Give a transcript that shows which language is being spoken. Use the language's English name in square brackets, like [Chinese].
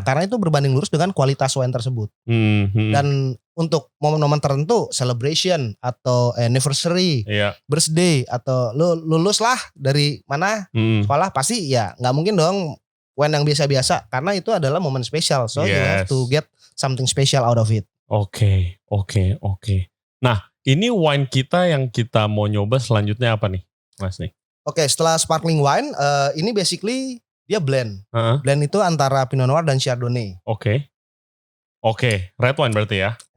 [Indonesian] Karena itu berbanding lurus dengan kualitas wine tersebut. Dan untuk momen-momen tertentu, celebration atau anniversary, birthday, atau lu lulus lah dari mana sekolah, pasti ya nggak mungkin dong wine yang biasa-biasa, karena itu adalah momen spesial. [English] So you have to get something special out of it. Oke. [Indonesian] Nah, ini wine kita yang kita mau nyoba selanjutnya apa nih, Mas nih? Oke, setelah sparkling wine, ini basically dia blend. Blend itu antara Pinot Noir dan Chardonnay. Oke, red wine berarti ya?